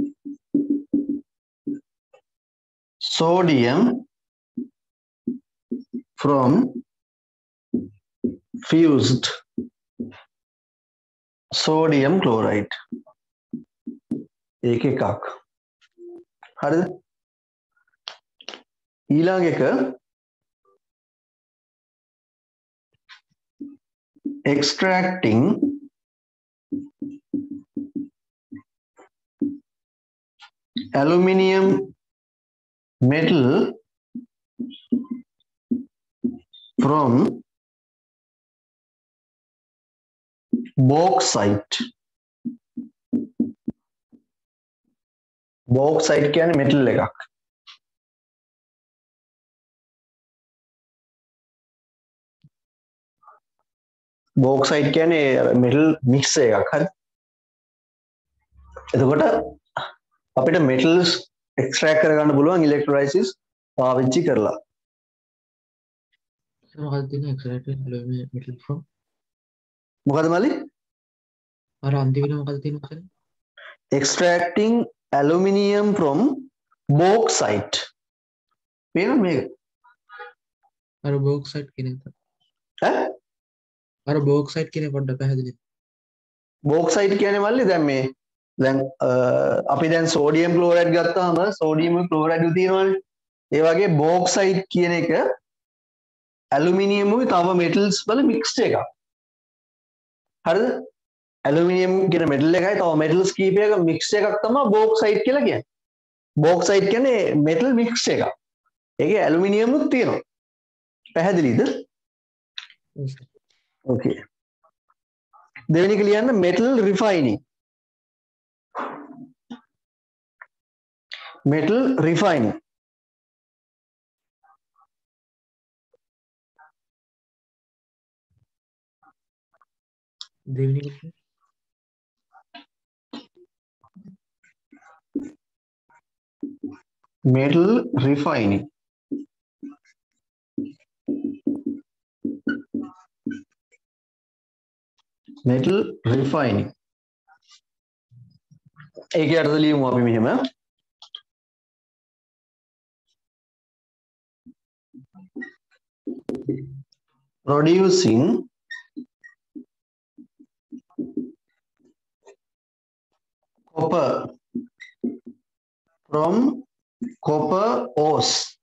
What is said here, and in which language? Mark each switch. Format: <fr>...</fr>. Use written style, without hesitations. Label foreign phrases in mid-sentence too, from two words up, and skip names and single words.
<en>sodium from fused sodium chloride.</en> <si>ඒක එකක්. හරිද? ඊළඟ එක</si> <en>extracting aluminium metal from bauxite.</en> <si>bauxite කියන්නේ metal එකක්. bauxite කියන්නේ</si> <en>metal mix</en> <si>එකක්. හරි. එතකොට අපිට</si> <en>metals extract</en> <si>කරගන්න පුළුවන් electrolysis පාවිච්චි කරලා. මොකක්ද තියෙන්නේ</si> <en>extracting aluminium metal from?</en> <si>මොකද මල්ලි? අර අන්තිමට මොකක්ද තියෙන්නේ මචං?</si> <en>extracting aluminium from bauxite.</en> <si>මේක මේක. අර bauxite කියන එක. ඈ? අර bauxite කියන එක පොඩ්ඩක් පැහැදිලි. bauxite කියන්නේ මල්ලි දැන් අපි දැන්</si> <en>sodium chloride</en> <si>ගත්තාම</si> <en>sodium chloride</en> <si>තියෙනවනේ. ඒ වගේ bauxite කියන එක aluminium උයි තව metals වල mixed එකක්. හරිද? aluminium කියන metal එකයි තව metals කීපයක mixed එකක් තමයි bauxite කියලා කියන්නේ. bauxite කියන්නේ</si> <en>metal mixed</en> <si>එකක්. ඒකේ aluminium උත් තියෙනවා. පැහැදිලිද? okay. දෙවෙනි එක ලියන්න</si> <en>metal refining. metal refining.</en> <si>දෙවෙනි එක</si> <en>metal refining. metal refining.</en> <si>ඒකේ අර්ථය ලියමු අපි මෙහෙම.</si> <en>producing copper from copper ores.</en>